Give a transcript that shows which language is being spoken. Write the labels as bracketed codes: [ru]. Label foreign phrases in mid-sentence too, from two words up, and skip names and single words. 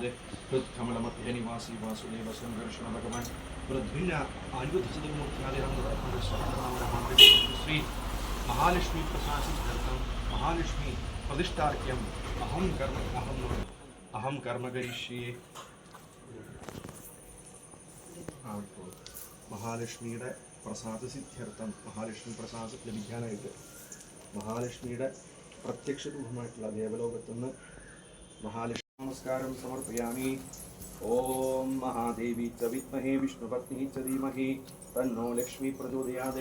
[sa] हृत्कमलमध्ये निवासी वासुदेव संघर्षण भगवान् प्रद्विन्य आयुधसदमूर्त्यादिहं श्री महालक्ष्मी प्रसाद सिद्ध्यर्थम महालक्ष्मी प्रतिष्ठार्घ्यम् अहं कर्म करिष्ये. [ml] മഹാലക്ഷ്മിയുടെ [sa] പ്രസാദ സിദ്ധ്യർത്ഥം [ml] മഹാലക്ഷ്മി പ്രസാദം ലഭിക്കാനായിട്ട് മഹാലക്ഷ്മിയുടെ പ്രത്യക്ഷ രൂപമായിട്ടുള്ള ദേവലോകത്തുനിന്ന് മഹാലക്ഷ്മി നമസ്കാരം സമർപ്പയാമി. [sa] ഓം മഹാദേവി ച വിദ്മഹേ വിഷ്ണുപത്നി ച ധീമഹി തന്നോ ലക്ഷ്മി പ്രചോദയാത്.